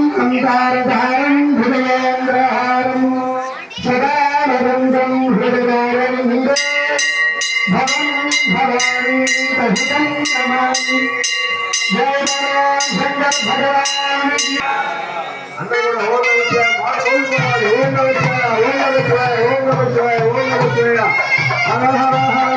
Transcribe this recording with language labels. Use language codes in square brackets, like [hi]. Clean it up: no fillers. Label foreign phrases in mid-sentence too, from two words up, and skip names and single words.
[sa] कंकारधारं भुजगेन्द्रहारं सदा वदन्तं हृदयारविन्दे भवं भवानी तहितं नमामि [hi] जय शंकर भगवान की [sa] అందరూ ఓం నమః శివాయ ఓం నమః శివాయ ఓం నమః శివాయ ఓం నమః శివాయ ఓం నమః శివాయ